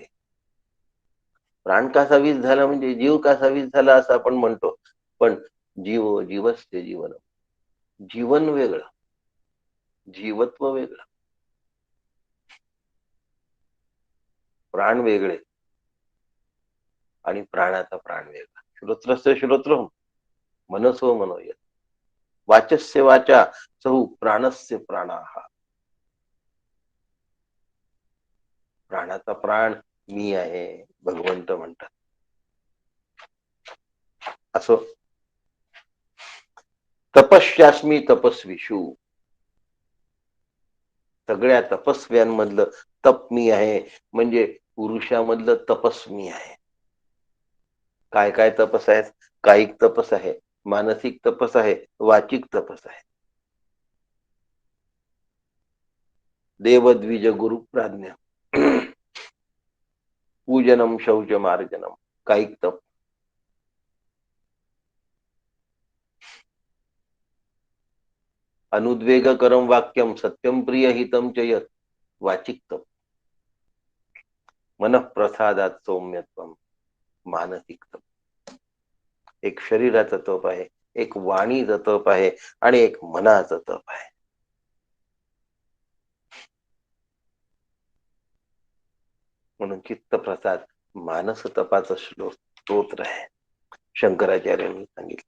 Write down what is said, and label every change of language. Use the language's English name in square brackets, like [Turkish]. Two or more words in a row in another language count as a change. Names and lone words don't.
[Marathi] प्राण कासा वीस झाला म्हणजे जीव कासा वीस झाला असं आपण म्हणतो. [Sanskrit] पण जीवस्य जीवन. [Marathi] जीवन वेगळं, जीवत्व वेगळं, प्राण वेगळे आणि प्राणाचा प्राण वेगळा. [Sanskrit] श्रोत्रस्य श्रोत्र मनसो मनोयत वाचस्य वाचा सहु प्राणस्य प्राणाः. [Marathi] प्राणाचा प्राण मी आहे भगवंत म्हणतात. [Sanskrit] असो, तपस्यास्मी तपस्विषु. [Marathi] सगळ्या तपस्व्यांमधलं तप मी आहे, म्हणजे पुरुषामधलं तपस मी आहे. काय काय तपस आहेत, कायिक तपस आहे, मानसिक तपस आहे, वाचिक तपस आहे. [Sanskrit] देवद्विज गुरु प्राज्ञा पूजनम शौच मार्जनम कायिक तप. अनुद्वेगकरम वाक्यम सत्यम प्रिय हितम च यत् वाचिक तप. मनःप्रसादात सौम्यत्वम मानसिक तप. [Marathi] एक शरीराचं तप आहे, एक वाणीचं तप आहे, आणि एक मनाचं तप आहे. म्हणून चित्तप्रसाद मानस तपाचा स्तोत्र आहे, शंकराचार्यांनी सांगितलं.